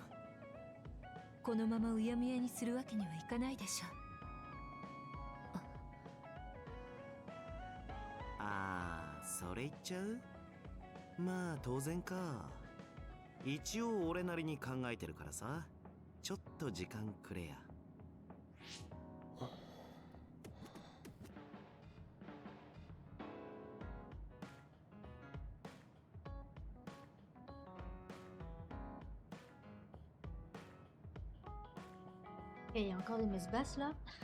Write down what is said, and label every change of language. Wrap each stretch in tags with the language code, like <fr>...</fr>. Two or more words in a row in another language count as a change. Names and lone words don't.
<ja>このままうやむやにするわけにはいかないでしょ。それ言っちゃう？まあ当然か。一応俺なりに考えてるからさ。ちょっと時間くれや。</ja> <fr>Et il y a encore des messes basses là.</fr>